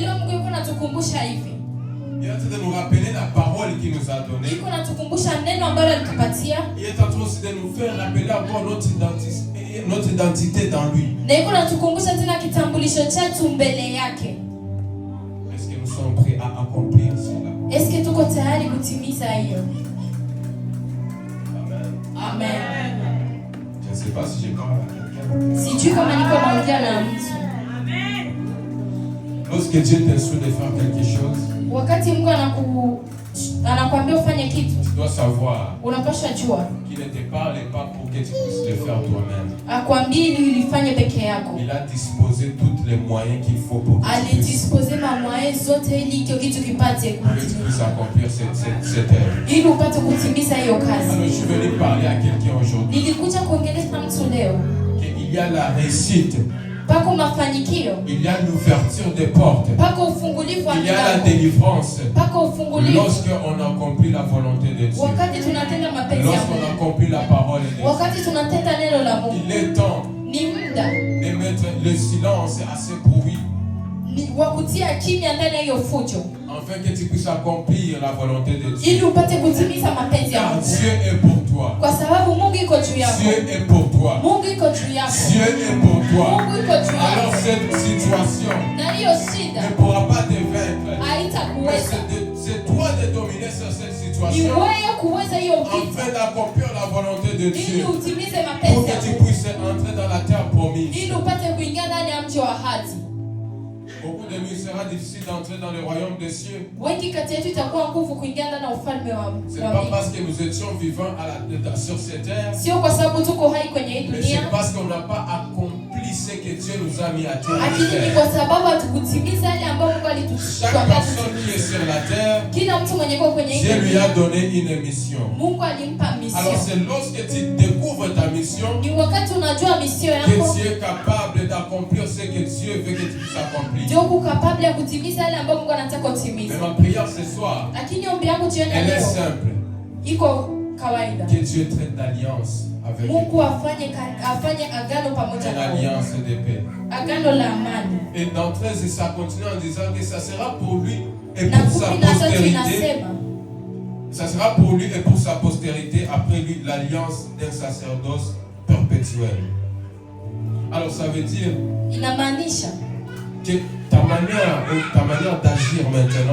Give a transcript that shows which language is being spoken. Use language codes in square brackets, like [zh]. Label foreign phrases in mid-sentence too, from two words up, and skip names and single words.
[sw] Lakini leo Mungu yuko anatukumbusha hivi, [fr] Il est en train de nous rappeler la parole qu'il nous a donnée. [sw] iko natukumbusha neno ambalo alitupatia, [fr] Il est en train aussi de nous faire rappeler encore notre identité dans lui. [sw] na iko natukumbusha tena kitambulisho chetu mbele yake. [fr] Est-ce que nous sommes prêts à accomplir cela? Est-ce que [sw] tuko tayari kutimiza hiyo? Amen. Amen. [fr] Je ne sais pas si j'ai parlé à quelqu'un. [sw] Sijui kama niko naongea na mtu. [fr] Lorsque Dieu t'instruit de faire quelque chose, [sw] Wakati Mungu anakuambia ufanye kitu, [fr] tu dois savoir [sw] unapaswa jua [fr] qu'il ne te parle pas pour que tu puisses le faire toi-même. [sw] akwambie ili ulifanye peke yako. [fr] Il a disposé tous les moyens qu'il faut pour que tu puisses [sw] Alidispose mamwae zote ili hicho kitu kipate [fr] accomplir cette œuvre. [sw] ili upate kutimiza hiyo kazi. [fr] Alors je suis venu parler à quelqu'un aujourd'hui [sw] Nilikuja kuongelesha mtu leo, [fr] qu'il y a la réussite, [sw] pako mafanikio, [fr] il y a l'ouverture des portes, [sw] pako ufungulivu wa [fr] il y a la [sw] milango, [fr] délivrance [sw] pako ufungulivu [fr] lorsqu'on accomplit la volonté de Dieu, [sw] wakati tunatenda mapenzi ya [fr] lorsqu'on [sw] Mungu, [fr] accomplit la parole de Dieu. [sw] wakati tunatenda neno la Mungu. [fr] Il est temps [sw] Ni muda [fr] de mettre le silence à ce bruit [sw] wa kutia kimya ndani ya hiyo fujo [fr] afin que tu puisses accomplir la volonté de Dieu. [sw] ili upate kutimiza mapenzi ya [fr] Car [sw] Mungu, [fr] Dieu est pour toi. [sw] kwa sababu Mungu iko juu yako. [fr] Dieu est pour toi. [sw] Mungu iko juu yako. [fr] Dieu est pour toi. [sw] Mungu iko juu [fr] Alors [sw] yako. [fr] cette situation [sw] Na hiyo shida [fr] ne pourra pas te vaincre. Mais [sw] haitakuweza. [fr] c'est toi de dominer sur cette [sw] Ni [fr] situation [sw] wewe kuweza hiyo vita [fr] afin d'accomplir la volonté de [sw] ili [fr] Dieu. [sw] utimize [fr] Pour [sw] mapenzi [fr] que [sw] ya [fr] tu [sw] Mungu, [fr] puisses entrer dans la terre promise. [sw] ili upate kuingia ndani ya mji wa ahadi. [fr] Beaucoup de nous, il sera difficile d'entrer dans le royaume des cieux. [sw] Wengi kati yetu itakuwa nguvu kuingia ndani ya ufalme wa [fr] Ce n'est pas [sw] mbingu. [fr] parce que nous étions vivants sur cette terre, [sw] Sio kwa sababu tuko hai kwenye hii [fr] mais [sw] dunia, [fr] c'est parce qu'on n'a pas accompli ce que Dieu nous a mis à terre. [sw] lakini ni kwa sababu hatukutimiza yale ambayo Mungu [fr] Chaque [sw] alituambia. [fr] personne qui est sur la terre, [sw] Kila mtu mwenye kwa kwenye hii [fr] Dieu lui [sw] dunia, [fr] a donné une mission. [sw] Mungu alimpa [fr] Alors [sw] mission. [fr] c'est lorsque tu découvres ta mission [sw] Ni wakati unajua mission [fr] que [sw] yako [fr] tu es capable d'accomplir ce que Dieu veut que tu puisses accomplir. [sw] ndio uko capable ya kutimiza yale ambayo Mungu anataka [fr] Mais [sw] utimize. [fr] ma prière ce soir, [sw] Lakini ombi yangu jioni ya [fr] elle est [sw] leo [fr] simple. [sw] iko kawaida. [fr] Que Dieu traite d'alliance avec nous. [sw] Mungu afanye agano pamoja [fr] Une [sw] na wewe. [fr] alliance de paix. [sw] Agano la amani. [fr] Et dans 13, ça continue en disant que ça sera pour lui et [sw] Na [fr] pour sa [sw] 13 [fr] postérité. [sw] inasema [fr] Ça sera pour lui et pour sa postérité après lui l'alliance d'un sacerdoce perpétuel. Alors ça veut dire [sw] inamaanisha [fr] que ta manière d'agir maintenant